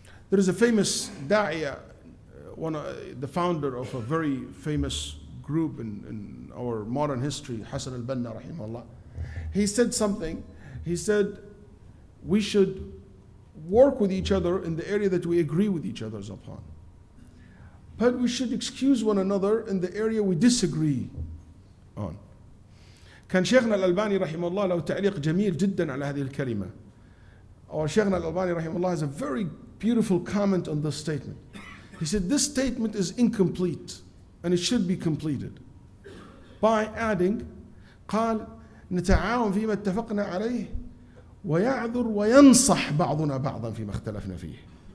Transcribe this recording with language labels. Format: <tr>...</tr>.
<en>There is a famous da'iyah, the founder of a very famous group in our modern history, Hassan al-Banna rahimahullah. He said something. He said, we should work with each other in the area that we agree with each other upon. But we should excuse one another in the area we disagree on.</en> <ar>كان شيخنا الألباني رحمه الله له تعليق جميل جدا على هذه الكلمة.</ar> <en>Our</en> <ar>شيخنا الألباني رحمه الله</ar> <en>has a very beautiful comment on this statement. He said, this statement is incomplete and it should be completed by adding,</en> <ar>قال نتعاون فيما اتفقنا عليه ويعذر وينصح بعضنا بعضا فيما اختلفنا فيه.</ar>